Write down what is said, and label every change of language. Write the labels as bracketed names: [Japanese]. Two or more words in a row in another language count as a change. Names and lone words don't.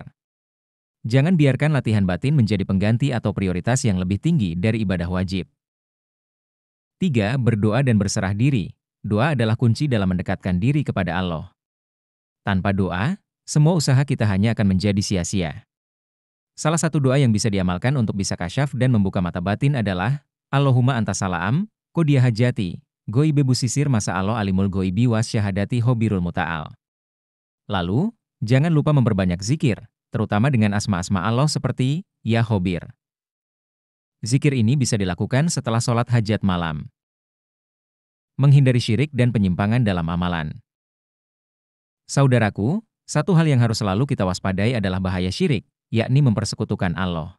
[Indonesian] Jangan biarkan latihan batin menjadi pengganti atau prioritas yang lebih tinggi dari ibadah wajib. 3. Berdoa dan berserah diri. Doa adalah kunci dalam mendekatkan diri kepada Allah. Tanpa doa, semua usaha kita hanya akan menjadi sia-sia. Salah satu doa yang bisa diamalkan untuk bisa kasyaf dan membuka mata batin adalah [Arabic] اللهم أنت السلام قاضي حاجتي غيب بسيسر ما شاء الله عالم الغيب والشهادة الخبير المتعال. [Indonesian] Lalu, jangan lupa memperbanyak zikir, terutama dengan asma-asma Allah seperti [Arabic] يا خبير. [Indonesian] Zikir ini bisa dilakukan setelah sholat hajat malam. Menghindari syirik dan penyimpangan dalam amalan. Saudaraku, satu hal yang harus selalu kita waspadai adalah bahaya syirik, yakni mempersekutukan Allah.